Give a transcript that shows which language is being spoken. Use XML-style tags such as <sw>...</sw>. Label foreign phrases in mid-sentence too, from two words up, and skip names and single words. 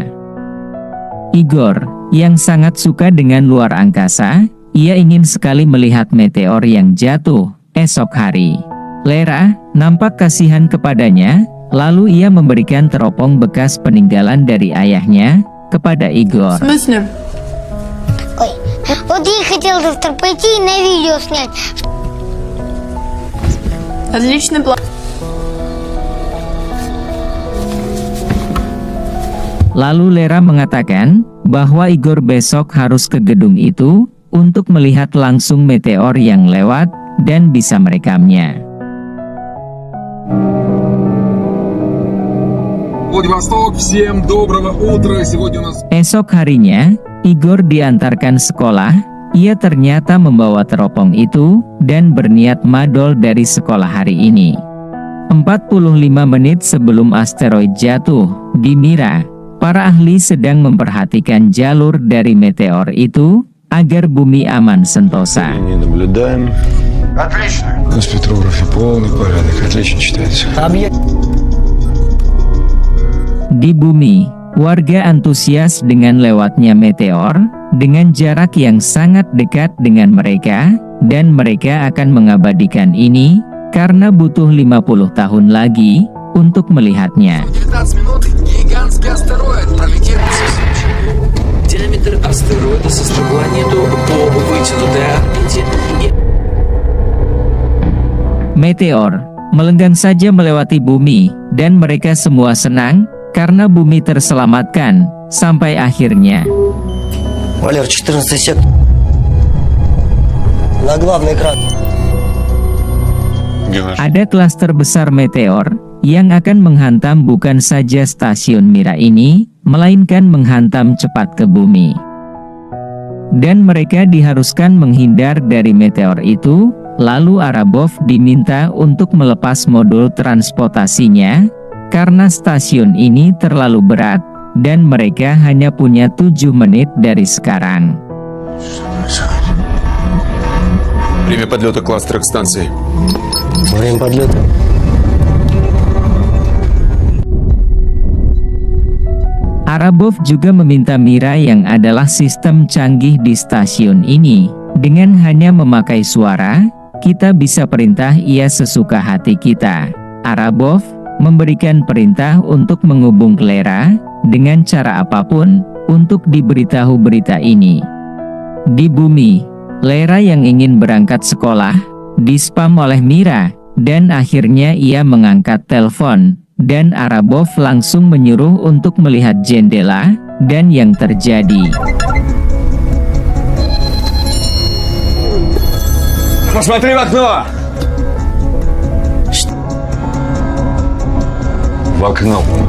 <id>Igor, yang sangat suka dengan luar angkasa, ia ingin sekali melihat meteor yang jatuh esok hari. Lera nampak kasihan kepadanya. Lalu ia memberikan teropong bekas peninggalan dari ayahnya kepada Igor.</id> <ru>Ой, вот я хотел завтра пойти и на видео снять. Отличный план.</ru> <id>Lalu Lera mengatakan bahwa Igor besok harus ke gedung itu untuk melihat langsung meteor yang lewat dan bisa merekamnya.</id> <ru>Владивосток, всем доброго утра. Сегодня у нас...</ru> <id>Esok harinya, Igor diantarkan sekolah. Ia ternyata membawa teropong itu dan berniat madol dari sekolah hari ini. 45 menit sebelum asteroid jatuh di Mira, para ahli sedang memperhatikan jalur dari meteor itu agar bumi aman sentosa.</id> <ru>Не наблюдаем. Отлично. На спектрографе полный порядок, отлично читается.</ru> <id>Di bumi, warga antusias dengan lewatnya meteor, dengan jarak yang sangat dekat dengan mereka, dan mereka akan mengabadikan ini, karena butuh 50 tahun lagi, untuk melihatnya.</id> <ru>19 минут, гигантский астероид пролетит. Диаметр астероида составляет планету по вытянутой орбите.</ru> <id>Meteor melenggang saja melewati bumi, dan mereka semua senang, karena bumi terselamatkan, sampai akhirnya.</id> <ru>Валер, 14 сектор. На главный экран.</ru> <id>Ada klaster besar meteor, yang akan menghantam bukan saja stasiun Mira ini, melainkan menghantam cepat ke bumi. Dan mereka diharuskan menghindar dari meteor itu, lalu Arabov diminta untuk melepas modul transportasinya, karena stasiun ini terlalu berat, dan mereka hanya punya 7 menit dari sekarang.</id> <ru>Время подлета кластера к станции. Время подлета.</ru> <id>Arabov juga meminta Mira yang adalah sistem canggih di stasiun ini. Dengan hanya memakai suara, kita bisa perintah ia sesuka hati kita. Arabov memberikan perintah untuk menghubung Lera, dengan cara apapun, untuk diberitahu berita ini. Di bumi, Lera yang ingin berangkat sekolah, dispam oleh Mira, dan akhirnya ia mengangkat telepon, dan Arabov langsung menyuruh untuk melihat jendela, dan yang terjadi.</id> <ru>Посмотри в окно! В окно.</ru>